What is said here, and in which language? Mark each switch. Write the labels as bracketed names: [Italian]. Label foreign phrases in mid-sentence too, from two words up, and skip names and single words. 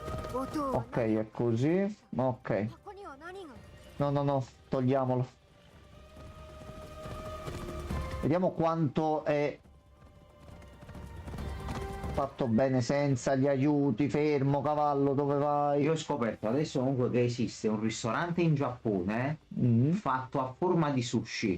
[Italian] Ok, è così. Ok. [Japanese] ここには何が [Italian] No, togliamolo. Vediamo quanto è fatto bene senza gli aiuti. Fermo, cavallo, dove vai? Io ho scoperto adesso comunque che esiste un ristorante in Giappone fatto a forma di sushi.